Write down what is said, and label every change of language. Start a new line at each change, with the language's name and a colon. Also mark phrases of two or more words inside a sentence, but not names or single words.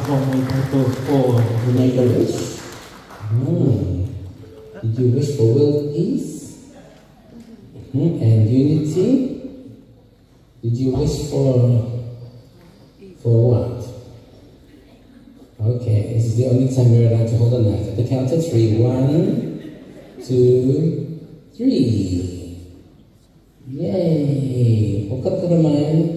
English: mai tato o Make a wish. Did you wish for world peace and unity? Did you wish for what? Okay, this is the only time you're allowed to hold a knife. At the count of 3. 1, 2, 3. Yay!
Filipino: Huwag ka naman.